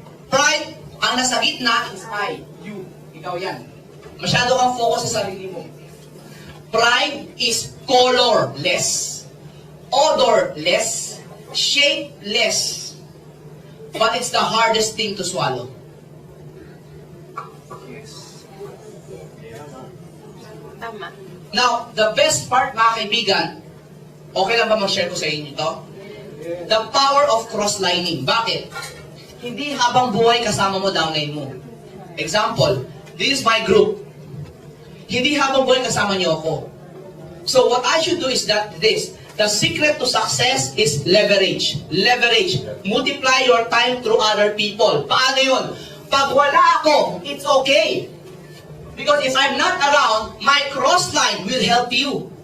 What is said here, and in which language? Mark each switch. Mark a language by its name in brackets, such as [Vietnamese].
[Filipino] Pride, ang nasa gitna [English] is I. You. [Filipino] Ikaw yan. Masyado kang focus sa sarili mo. [English] Pride is colorless, odorless, shapeless. But it's the hardest thing to swallow. Yes. [Filipino] Tama. Now, [English] the best part, [Filipino] mga kaibigan, okay lang ba mag-share ko sa inyo ito? [English] The power of cross-lining. [Filipino] Bakit? Hindi habang buhay kasama mo downline mo. [English] Example, this is my group. [Filipino] Hindi habang buhay kasama niyo ako. [English] So what I should do is that this, the secret to success is leverage. Leverage. Multiply your time through other people. [Filipino] Paano yun? Pag wala ako, [English] it's okay. Because if I'm not around, my cross-line will help you.